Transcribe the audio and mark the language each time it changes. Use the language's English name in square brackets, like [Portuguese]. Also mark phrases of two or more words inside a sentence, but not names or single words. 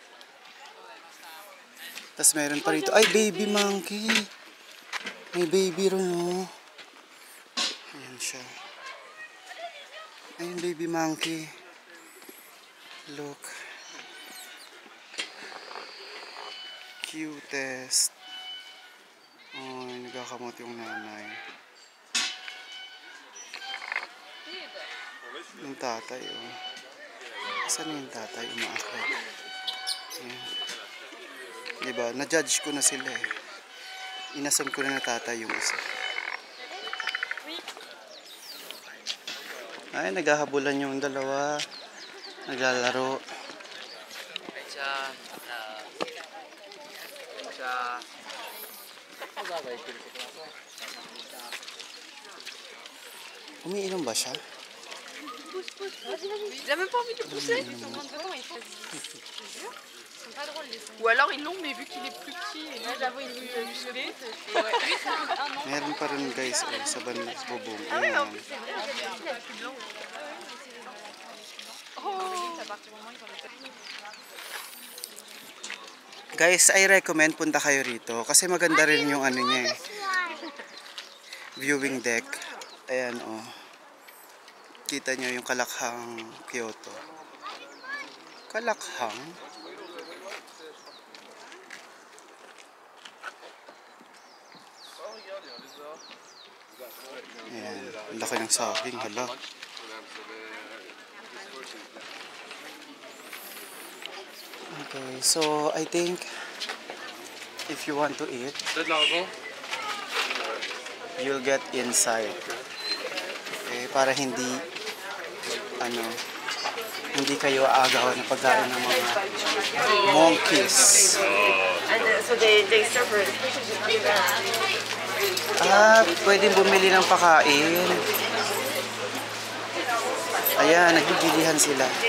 [Filipino] Tapos meron pa rito, ay [English] baby monkey. [Filipino] May baby rin oh. Ayan siya. Ayun [English] baby monkey. [Filipino] Look. Cutest. Oh, nagkakamot yung nanay. Yung tatay oh. Saan yung tatay umaakyat? Ayan. Diba? Na-judge ko na sila eh. Inasan ko na tatay yung isa. Ay, naghahabulan yung dalawa. Naglalaro. Umiinom ba siya? [French] Il a même pas envie de pousser. Ou alors ils l'ont, mais vu qu'il est plus petit et là j'avoue il est plus musclé. [Filipino] Meron pa rin guys oh, sa bubong. [French] Ah ouais, en [Filipino] Ayan. [French] plus c'est vrai, il est plus blanc. Oh, à partir du moment ils ont [Filipino] Guys, [English] I recommend [Filipino] punta kayo rito kasi maganda rin yung ano niya eh. [English] Viewing deck. [Filipino] Ayan oh. Kita nyo yung Kalakhang Kyoto. Kalakhang? Ayan. Ang laki ng saging. Hala. [English] Okay, so I think if you want to eat, you'll get inside. [Filipino] Okay, para hindi hindi kayo aagawan ng pagkain ng mga monkeys. [English] And so they serve it. [Filipino] Pwedeng bumili ng pakain. Ayan, nagbibilihan sila.